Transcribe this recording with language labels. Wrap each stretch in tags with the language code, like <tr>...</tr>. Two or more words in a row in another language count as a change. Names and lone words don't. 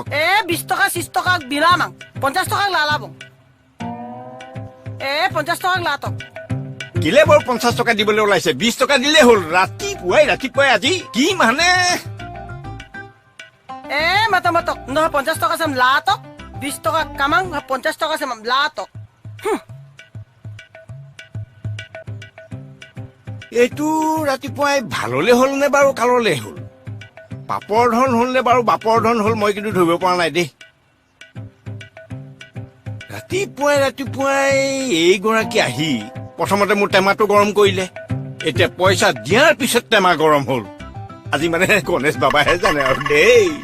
<mrg>20 toka 30 toka bilamang. 50 toka lala bong. 50 toka latok.</mrg> <as>কিলে বৰ 50 টকা দিবলৈ ওলাইছে 20 টকা দিলে হ'ল ৰাতিপুৱাই আজি কি মানে</as> <mrg>Mata-matok. No 50 toka sam latok. 20 toka kamang 50 toka sam latok.</mrg> <as>এইটো ৰাতিপুৱাই ভাললে হ'ল নে বাৰু কাললে হ'ল পাপৰ ধন হ'ল নে বাৰু বাপৰ ধন হ'ল মই কিন্তু ধৰিব পৰা নাই দেই ৰাতিপুৱাই এইগৰাকী আহি প্ৰথমতে মোৰ টেমাটো গৰম কৰিলে এতিয়া পইচা দিয়াৰ পিছত টেমা গৰম হ'ল আজি মানে গণেশ বাবাহে জানে আৰু দেই</as>